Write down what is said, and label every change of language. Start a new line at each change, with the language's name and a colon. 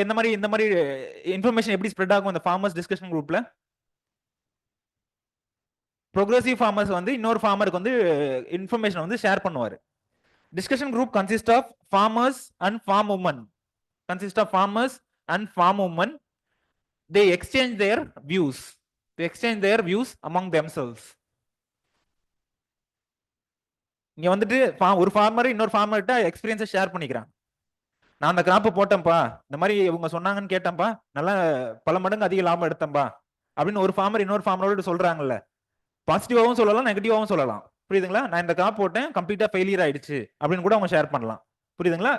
Tamil: இந்த மாதிரி இன்ஃபர்மேஷன் எப்படி ஸ்ப்ரெட் ஆகும் இந்த ஃபார்மர்ஸ் டிஸ்கஷன் குரூப்ல? ப்ரோக்ரசிவ் ஃபார்மர்ஸ் வந்து இன்னொரு ஃபார்மருக்கு வந்து இன்ஃபர்மேஷன் வந்து ஷேர் பண்ணுவாரு.
English: Discussion group consist of farmers and farm women, consist of farmers and farm women. They exchange their views, they exchange their views among themselves.
Tamil: இங்க வந்துட்டு ஒரு ஃபார்மர் இன்னொரு ஃபார்மர்கிட்ட எக்ஸ்பீரியன்ஸை ஷேர் பண்ணிக்கிறான். நான் அந்த கிராப்பை போட்டேன்ப்பா, இந்த மாதிரி இவங்க சொன்னாங்கன்னு கேட்டேன்ப்பா, நல்லா பல மடங்கு அதிக லாபம் எடுத்தேன்பா அப்படின்னு ஒரு ஃபார்மர் இன்னொரு ஃபார்மரோட சொல்றாங்கல்ல. பாசிட்டிவாவும் சொல்லலாம், நெகட்டிவாவும் சொல்லலாம். புரியுதுங்களா? நான் இந்த கிராப் போட்டேன், கம்ப்ளீட்டா ஃபெயிலியர் ஆயிடுச்சு அப்படின்னு கூட அவங்க ஷேர் பண்ணலாம். புரியுதுங்களா?